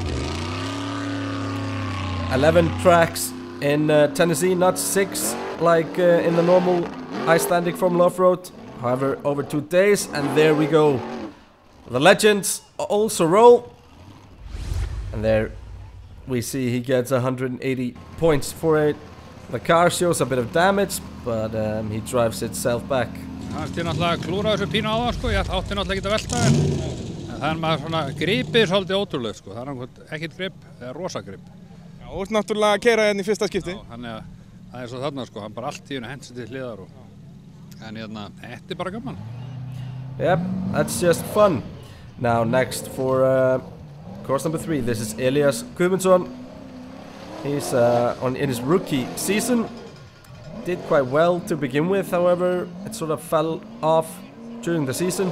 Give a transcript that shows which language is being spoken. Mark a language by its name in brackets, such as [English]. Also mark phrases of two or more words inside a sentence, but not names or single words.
[English] 11 tracks in Tennessee, not 6 like in the normal Icelandic Formula Offroad. However, over 2 days, and there we go. The legends also roll. And there we see he gets 180 points for it. The car shows a bit of damage, but he drives itself back. [Icelandic] Það er náttúrulega að klúra þessu pínu á það sko, ég átti náttúrulega ekki að velta þér. En það er maður svona gripið svolítið ótrúlega sko, það er ekkert grip, það er rosa grip. Já, þú ert náttúrulega að keyra hérna í fyrsta skipti. Já, þannig að það er svo þarna sko, hann bara allt í hennu hendur til hliðar og... En hérna, þetta er bara gaman. [English] Yep, that's just fun. Now next for course number 3, this is Elias Guðmundsson. He's in his rookie season. Did quite well to begin with, however, it sort of fell off during the season.